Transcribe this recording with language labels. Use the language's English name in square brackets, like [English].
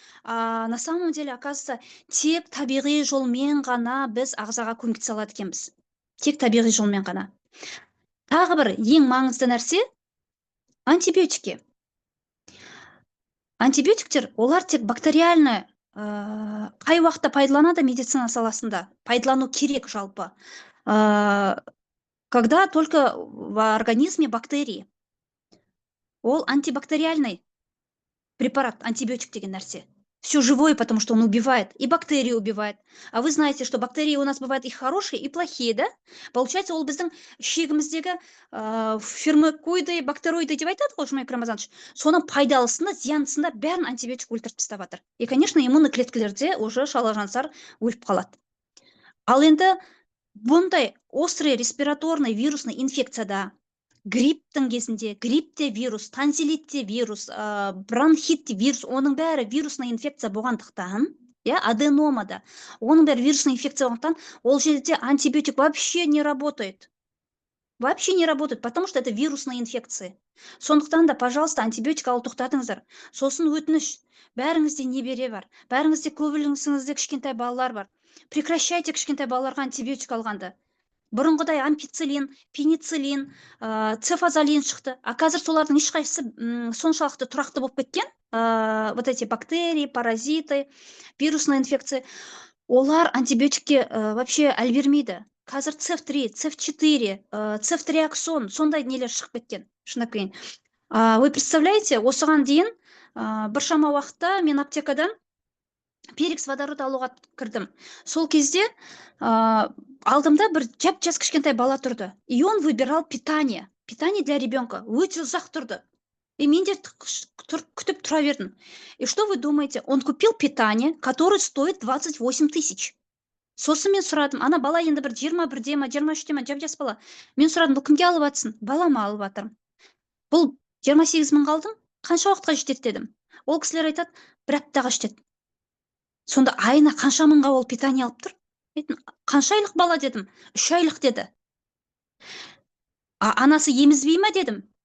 [Russian] На самом деле, оказывается, [Kazakh] тек табиғи жолмен ғана біз ағзаға көмектесе алады екенбіз. Тек табиғи жолмен ғана. Тағы бір ең маңызды нәрсе антибиотики. Антибиотиктер, олар тек бактериальны қай уақытта пайдаланады медицина саласында? Пайдалану керек жалпы. [Russian] Когда только в организме бактерии. [Kazakh] Ол антибактериальный препарат, антибиотик деген нәрсе. [Russian] Все живое, потому что он убивает, и бактерии убивает. А вы знаете, что бактерии у нас бывают и хорошие, и плохие, да? Получается, [Kazakh] ол біздің ішегіміздегі фермокоиды, бактероиды деп айтады ғой, Жұмек Рамазанович. Соның пайдалысында, зияндысында бәрін антибиотик өлтіріп тастап жатыр. [Russian] И, конечно, [Kazakh] иммунный клеткалерде уже шалажансар өліп қалады. Ал енді бұндай острый респираторный вирусный инфекцияда, грипптің кезінде, гриппте вирус, тонзиллитте вирус, бронхитте вирус, оның бәрі вирусный инфекция болғандықтан, аденомада, оның бәрі вирусный инфекция болғандықтан, ол жерде антибиотик [Russian] вообще не работает. Вообще не работает, потому что это вирусные инфекции. [Kazakh] Сондықтан да, [Russian] пожалуйста, [Kazakh] антибиотик алып тоқтатыңыздар. Сосын өтініш, бәріңізде небере бар, бәріңізде көбіліңізде кішкентай балалар бар. [Russian] Прекращайте [Kazakh] кішкентай балаларға антибиотик алғанды. Бұрынғыдай ампицилин, пенициллин, цефазолин шықты. А қазір солардың ешқайсысы соншалықты тұрақты болып кеткен. [Russian] Вот эти бактерии, паразиты, вирусные инфекции. [Kazakh] Олар антибиотикке [Russian] вообще [Kazakh] әлі бермейді. Қазір CF3, CF4, цефтриаксон, сондай нелер шығып кеткен. Шынымен. [Russian] Вы представляете, [Kazakh] осыған дейін біршама уақытта мен аптекадан перекс водород алуға кірдім. Сол кезде алдымда бір жап-жас кішкентай бала тұрды. [Russian] И он выбирал питание. Питание для ребенка. [Kazakh] Өте ұзақ тұрды. И мен де күтіп тұра бердім. [Russian] И что вы думаете? Он купил питание, которое стоит 28 тысяч. [Kazakh] Сосын мен сұрадым. Ана бала енді бір 21-де ма, 23-де ма, жап-жас бала. Мен сұрадым, бұл кімге алып атсың? Балама алып атырмын. Бұл 28 мың қалдың? Қанша уақытқа жетеді дедім. Ол кісілер айтады, бір аптаға жетеді. Сонда айына қанша мыңға ол питание алып тұр? Қанша айлық бала дедім? 3 айлық деді. Анасы емізбей ма дедім?